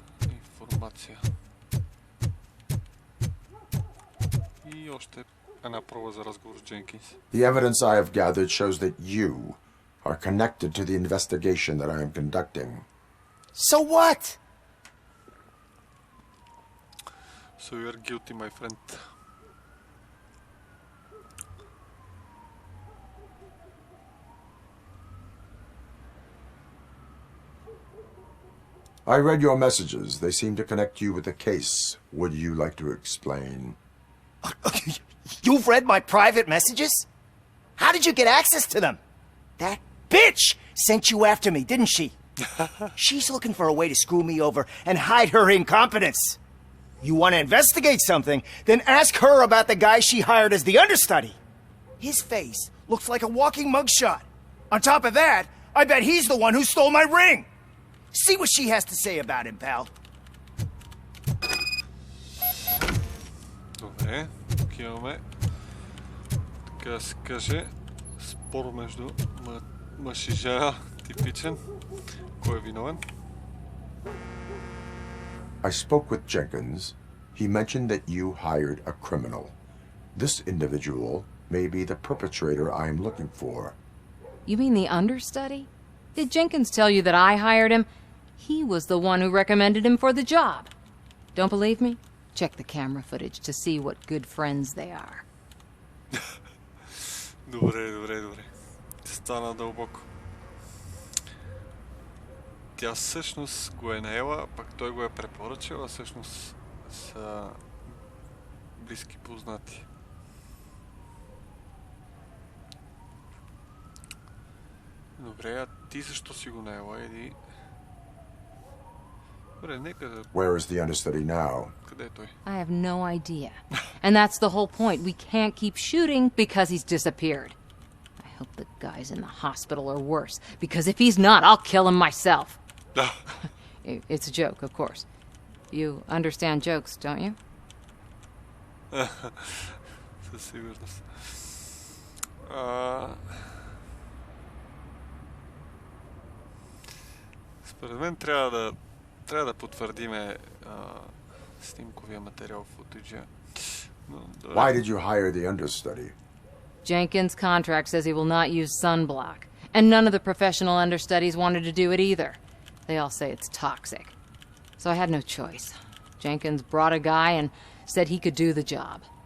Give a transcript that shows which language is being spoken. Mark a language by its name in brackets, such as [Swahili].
[Bulgarian] Информация. И още една проба за разговор с Дженкинс. [English] The evidence I have gathered shows that you are connected to the investigation that I am conducting. So what? So you are guilty, my friend. I read your messages. They seem to connect you with the case. Would you like to explain? You've read my private messages? How did you get access to them? That bitch sent you after me, didn't she? She's looking for a way to screw me over and hide her incompetence. You want to investigate something, then ask her about the guy she hired as the understudy. His face looks like a walking mugshot. On top of that, I bet he's the one who stole my ring. See what she has to say about him, pal. [Bulgarian] Добре, тук имаме, така да се каже, спор между мъж и жена, типичен. Кой е виновен? [English] I spoke with Jenkins. He mentioned that you hired a criminal. This individual may be the perpetrator I am looking for. You mean the understudy? Did Jenkins tell you that I hired him? He was the one who recommended him for the job. Don't believe me? Check the camera footage to see what good friends they are. [Bulgarian] Добре. Стана дълбоко. Тя всъщност го е наела, пък той го е препоръчал, а всъщност са близки познати. Добре, а ти защо си го наела? Еди... Добре, нека да... [English] Where is the understudy now? [Bulgarian] Къде е той? [English] I have no idea. And that's the whole point. We can't keep shooting because he's disappeared. I hope the guy's in the hospital or worse, because if he's not, I'll kill him myself. It's a joke, of course. You understand jokes, don't you? [Bulgarian] Със сигурност. Според мен трябва да потвърдиме снимковия материал в футажа. [English] Why did you hire the understudy? Jenkins' contract says he will not use sunblock, and none of the professional understudies wanted to do it either. They all say it's toxic. So I had no choice. Jenkins brought a guy and said he could do the job.